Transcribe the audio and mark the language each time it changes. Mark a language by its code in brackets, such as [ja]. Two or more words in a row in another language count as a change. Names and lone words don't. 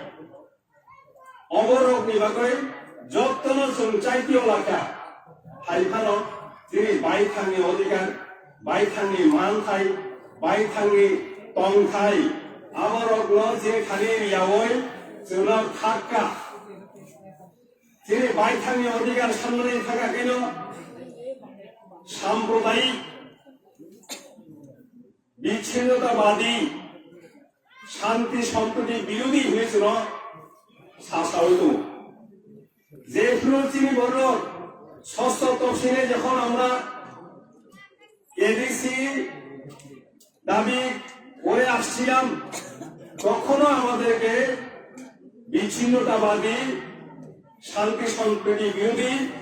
[trp] अबरकनि बागै जत्तनो जों चाइतियाव लाखा हायफानो जोंनि बायथांनि अधिकार बायथांनि मानथाय बायथांनि तंथाय अबरकनो जे खालि रियावै जोंना थाक्का जेरै बायथांनि अधिकार सामलायनो थाखायनो साम्प्रदायिक [bn] বিচ্ছিন্নতাবাদী শান্তি সম্প্রীতি বিরোধী হয়েছিল শাসক যে ফিরোচিনি বলল ষষ্ঠ তফসিলে যখন আমরা এডিসি দাবি করে আসছিলাম তখনও আমাদেরকে বিচ্ছিন্নতাবাদী শান্তি সম্প্রীতি বিরোধী